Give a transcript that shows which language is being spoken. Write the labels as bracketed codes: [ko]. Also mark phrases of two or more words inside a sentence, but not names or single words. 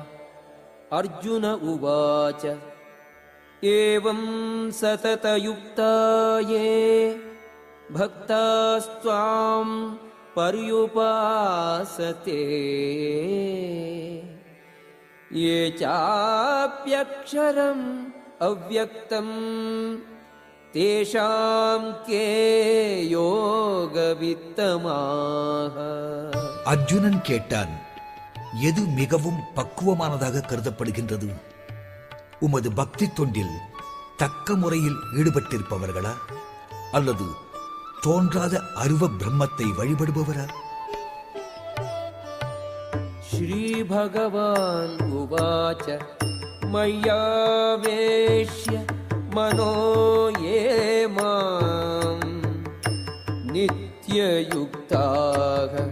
[sa] अर्जुन उवाच एवं सततयुक्ता ये भक्तास्त्वां पर्युपासते ये चाप्यक्षरम् अव्यक्तं तेषां के योगवित्तमाः। [ta] அர்ஜுனன் கேட்டான், எது மிகவும் பக்குவமானதாக கருதப்படுகின்றது? உமது பக்தி தொண்டில் தக்க முறையில் ஈடுபட்டிருப்பவர்களா அல்லது தோன்றாத அருவ பிரம்மத்தை வழிபடுபவரா? [sa] श्री भगवान् उवाच मय्यावेश्य मनो ये मां नित्ययुक्ताः